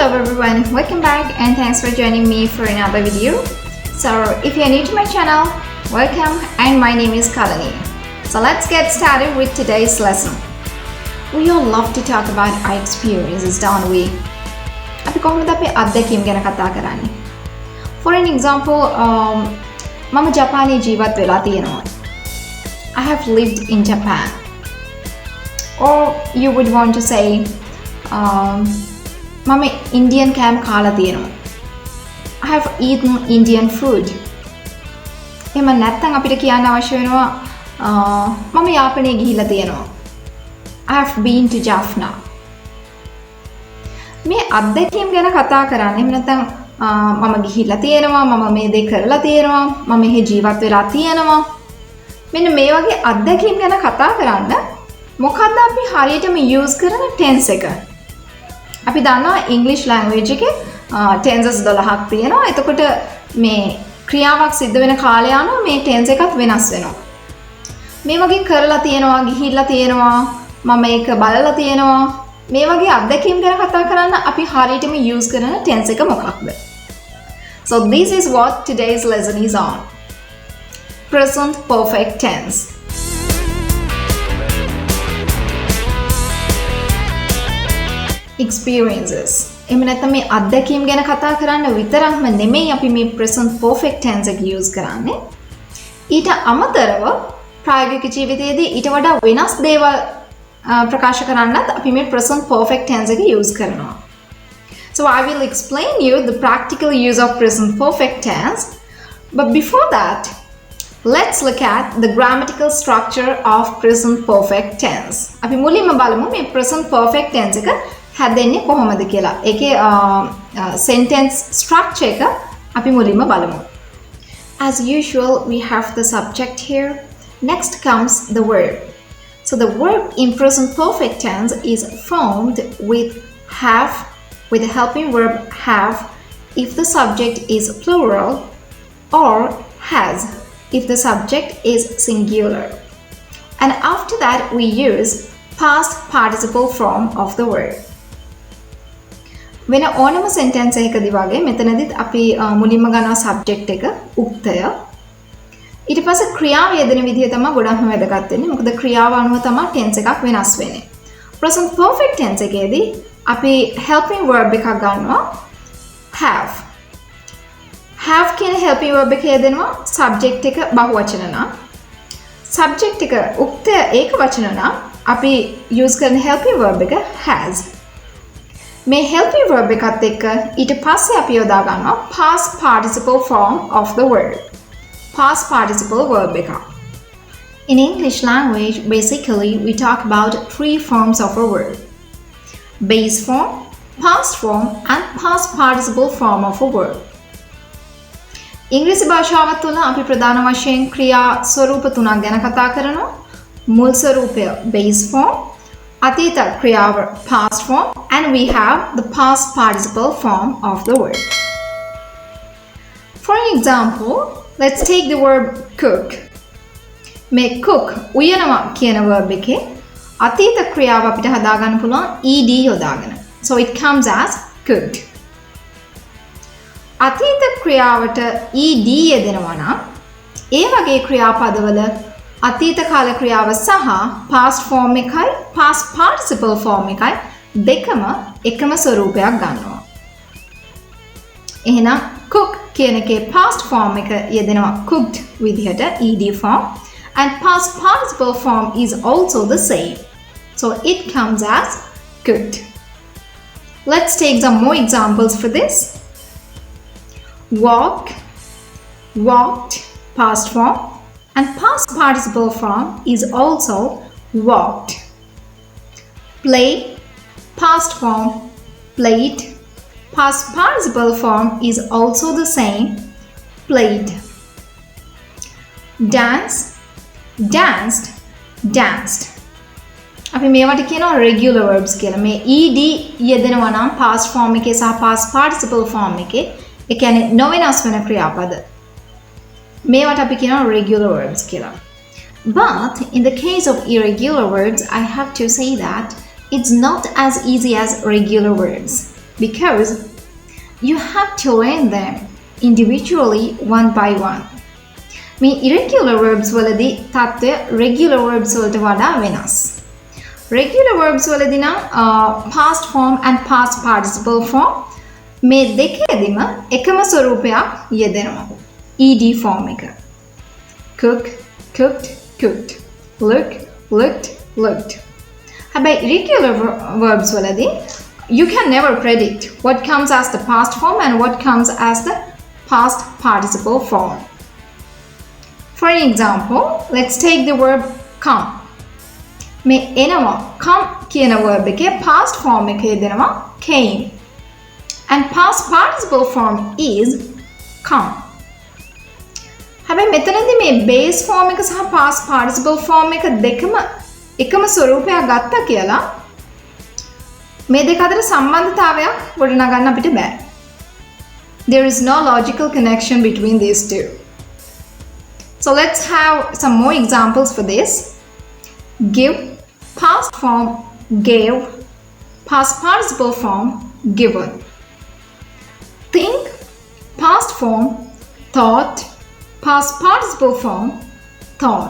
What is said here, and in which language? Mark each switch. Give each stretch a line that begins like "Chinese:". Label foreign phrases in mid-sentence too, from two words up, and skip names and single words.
English: everyone, welcome back and thanks for joining me for another video. So if you're new to my channel, welcome, and my name is Kalani. So let's get started with today's lesson. We all love to talk about our experiences, don't we?
Sinhala: අපි කොහොමද අපේ අත්දැකීම් ගැන කතා කරන්නේ?
English: For an example,
Sinhala: මම ජපානයේ ජීවත් වෙලා තියෙනවා.
English: I have lived in Japan. Or you would want to say,
Sinhala: මම Indian කෑම කාලා තියෙනවා.
English: I have eaten Indian food.
Sinhala: එහෙම නැත්නම් අපිට කියන්න අවශ්‍ය වෙනවා මම යාපනයේ ගිහිල්ලා තියෙනවා.
English: I have been to Jaffna.
Sinhala: මේ අත්දැකීම් ගැන කතා කරන්නේ එහෙම නැත්නම් මම ගිහිල්ලා තියෙනවා, මම මේ දේ කරලා තියෙනවා, මම මෙහි ජීවත් වෙලා තියෙනවා. මෙන්න මේ වගේ අත්දැකීම් ගැන කතා කරන්න මොකක්ද අපි හරියටම use කරන tense එක? අපි දන්නවා
English: English language
Sinhala: එකේ tenses 12ක් තියෙනවා. එතකොට මේ ක්‍රියාවක් සිද්ධ වෙන කාලය අනුව මේ tense එකත් වෙනස් වෙනවා. මේ වගේ කරලා තියෙනවා, ගිහිල්ලා තියෙනවා, මම ඒක බලලා තියෙනවා. මේ වගේ අත්දැකීම් ගැන කතා කරන්න අපි හරියටම use කරන tense එක මොකක්ද?
English: So this is what today's lesson is on. Present perfect tense. Experiences.
Sinhala: එහෙම නැත්නම් මේ අත්දැකීම් ගැන කතා කරන්න විතරක්ම නෙමෙයි අපි මේ
English: present perfect tense
Sinhala: එක use කරන්නේ. ඊට අමතරව ප්‍රායෝගික ජීවිතයේදී ඊට වඩා වෙනස් දේවල් ප්‍රකාශ කරන්නත් අපි මේ
English: present perfect tense
Sinhala: එක use කරනවා.
English: So I will explain you the practical use of present perfect tense. But before that, let's look at the grammatical structure of present perfect tense.
Sinhala: අපි මුලින්ම බලමු මේ
English: present perfect tense
Sinhala: එක හැදෙන්නේ කොහොමද කියලා. ඒකේ
English: sentence structure
Sinhala: එක අපි මුලින්ම බලමු.
English: As usual, we have the subject here. Next comes the verb. So the verb in present perfect tense is formed with have, with the helping verb have if the subject is plural, or has if the subject is singular. And after that we use past participle form of the word.
Sinhala: වෙන ඕනම sentence එකකදී වගේ මෙතනදිත් අපි මුලින්ම ගන්නවා subject එක උක්තය. ඊට පස්සේ ක්‍රියාව යෙදෙන විදිය තමයි ගොඩක්ම වැදගත් වෙන්නේ. මොකද ක්‍රියාව අනුව තමයි tense එකක් වෙනස් වෙන්නේ.
English: present perfect tense
Sinhala: එකේදී අපි
English: helping verb
Sinhala: එකක් ගන්නවා have. have කියන
English: helping verb
Sinhala: එක යෙදෙනවා subject එක බහුවචන නම්. subject එක උක්තය ඒකවචන නම් අපි use කරන
English: helping verb
Sinhala: එක has. මේ
English: helping verb
Sinhala: එකත් එක්ක ඊට පස්සේ අපි යොදා ගන්නවා
English: past participle form of the word. Past participle verb එක. In English language, basically we talk about three forms of a word. Base form, past form, and past participle form of a word.
Sinhala: ඉංග්‍රීසි භාෂාව තුළ අපි ප්‍රධාන වශයෙන් ක්‍රියා ස්වරූප තුනක් ගැන කතා කරනවා. මුල් ස්වරූපය
English: base form,
Sinhala: අතීත ක්‍රියාව
English: past form, and we have the past participle form of the word. For an example, let's take the verb cook.
Sinhala: මේ cook උයනවා කියන verb එකේ අතීත ක්‍රියාව අපිට හදා ගන්න පුළුවන් ed යොදාගෙන.
English: So it comes as cooked.
Sinhala: අතීත ක්‍රියාවට ed යෙදෙනවා නම් ඒ වගේ ක්‍රියාපදවල අතීත කාල ක්‍රියාව සහ
English: past form
Sinhala: එකයි
English: past participle form
Sinhala: එකයි දෙකම එකම ස්වරූපයක් ගන්නවා.
English: එහෙනම් cook
Sinhala: කියන එකේ
English: past form
Sinhala: එක යෙදෙනවා
English: cooked විදිහට ed form, and past participle form is also the same. So it comes as cooked. Let's take some more examples for this. Walk, walked, past form, and past participle form is also walked. Play, past form, played. Past participle form is also the same, played. Dance, danced, danced.
Sinhala: අපි මේවට කියනවා
English: regular verbs
Sinhala: කියලා. මේ ed යෙදෙනවා නම්
English: past form
Sinhala: එකේ සහ
English: past participle form
Sinhala: එකේ, ඒ කියන්නේ නොවෙනස් වෙන ක්‍රියාපද. මේවට අපි කියනවා
English: regular verbs
Sinhala: කියලා.
English: But in the case of irregular verbs, I have to say that it's not as easy as regular verbs, because you have to learn them individually one by one.
Sinhala: මේ
English: irregular verbs
Sinhala: වලදී තත්ත්වය
English: regular verbs
Sinhala: වලට වඩා වෙනස්.
English: Regular verbs
Sinhala: වලදී නම්
English: past form and past participle form
Sinhala: මේ දෙකේදීම එකම ස්වරූපයක් යෙදෙනවා.
English: ed form එක. cook, cooked, cooked. look, looked, looked. හැබැයි irregular verbs වලදී you can never predict what comes as the past form and what comes as the past participle form. For example, let's take the verb come.
Sinhala: මේ එනවා come කියන verb එකේ
English: past form
Sinhala: එකේ දෙනවා came.
English: And past participle form is come.
Sinhala: හැබැයි මෙතනදී මේ
English: base form
Sinhala: එක සහ
English: past participle form
Sinhala: එක දෙකම එකම ස්වරූපයක් ගත්තා කියලා මේ දෙක අතර සම්බන්ධතාවයක් ගොඩනගන්න අපිට බෑ.
English: There is no logical connection between these two. So let's have some more examples for this. Give, past form gave, past participle form given. Think, past form thought, past participle form thought.